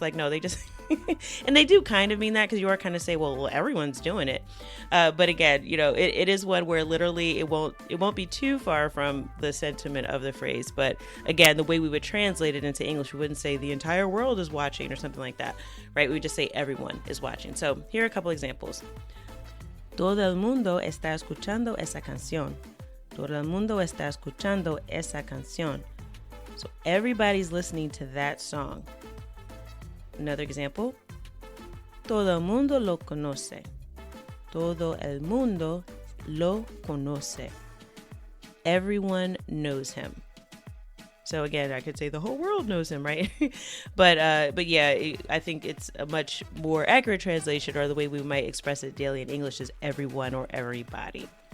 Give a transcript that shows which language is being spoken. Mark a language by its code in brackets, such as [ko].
[en] Like, no, they just, and they do kind of mean that because you are kind of say, well, everyone's doing it. But again, it is one where literally it won't be too far from the sentiment of the phrase. But again, the way we would translate it into English, we wouldn't say the entire world is watching or something like that, right? We would just say everyone is watching. So here are a couple examples. [es] Todo el mundo está escuchando esa canción. Todo el mundo está escuchando esa canción. [en] So everybody's listening to that song. Another example. [es] Todo el mundo lo conoce. Todo el mundo lo conoce. [en] Everyone knows him. So again, I could say the whole world knows him, right? But yeah, I think it's a much more accurate translation, or the way we might express it daily in English, is everyone or everybody.